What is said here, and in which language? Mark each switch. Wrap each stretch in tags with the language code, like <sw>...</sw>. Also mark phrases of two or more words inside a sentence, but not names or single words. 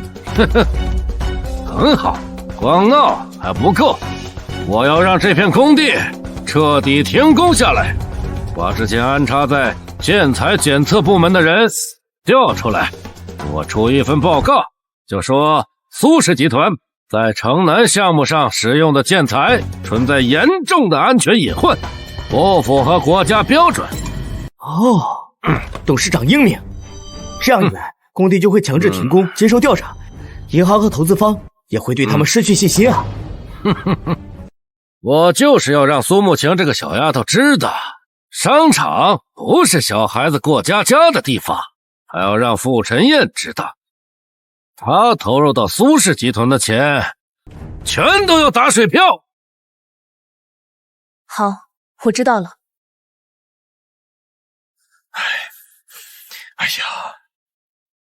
<zh>很好，光鬧還不夠，我要讓這片工地徹底停工下來，把之前安插在建材檢測部門的人調出來，我出一份報告，就說蘇氏集團在城南項目上使用的建材存在嚴重的安全隱患，不符合國家標準。董事長英明，這樣一來，工地就會強制停工，接受調查，銀行和投資方也會對他們失去信心啊。我就是要讓蘇慕晴這個小丫頭知道，商場不是小孩子過家家的地方，還要讓傅晨燕知道，他投入到蘇氏集團的錢全都要打水漂。好，我知道了。哎呀，</zh>